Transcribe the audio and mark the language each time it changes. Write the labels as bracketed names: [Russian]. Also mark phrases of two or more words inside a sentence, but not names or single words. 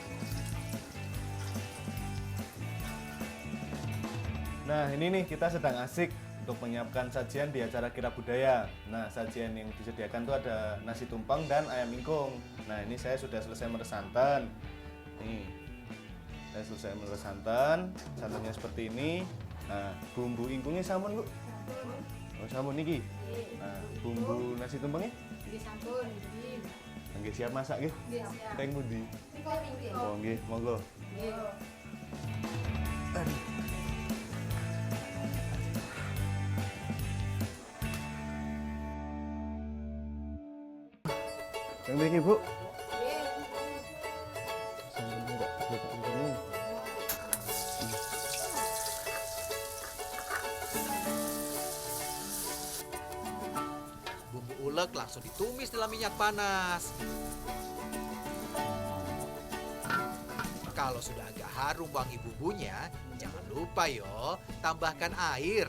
[Indonesian] Nah, ini nih kita sedang asik untuk menyiapkan sajian di acara Kira Budaya. Nah, sajian yang disediakan tuh ada nasi tumpeng dan ayam ingkung. Nah, ini saya sudah selesai meres santan. Nih, saya selesai meres santan. Santannya seperti ini. Nah, bumbu ingkungnya sampun, Bu. [Javanese] Oh, sampun niki. [Indonesian] Nah, bumbu nasi tumpengnya? [Javanese] Nggih sampun, nggih. Nggih siap masak nggih. Nggih, siap. Teng pundi? Nggih. Oh, nggih, monggo. Nggih. Yang mriki, Bu. Nggih. [Indonesian] Sampun enggak buka ini. Bumbu ulek langsung ditumis dalam minyak panas. Kalau sudah agak harum wangi bumbunya, jangan lupa yo, tambahkan air.